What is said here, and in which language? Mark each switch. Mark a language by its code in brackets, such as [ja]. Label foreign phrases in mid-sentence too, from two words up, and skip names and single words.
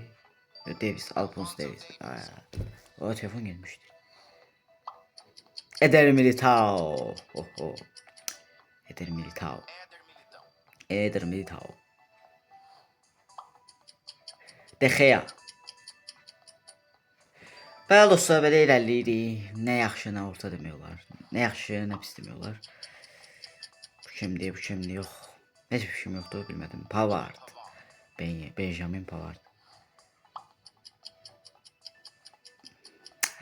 [tr] Alphonso Davies. O telefon gelmişti. Eder Militao. Eder Militao. De Gea. [az] Bəli dostlar, belə irəliyirik. Nə yaxşı, nə orta demiyorlar. Nə yaxşı, nə pis demiyorlar. Bu kimdir, yox. Heç bir şeyim yoxdur, bilmədim. Pavard. Benjamin Pavard.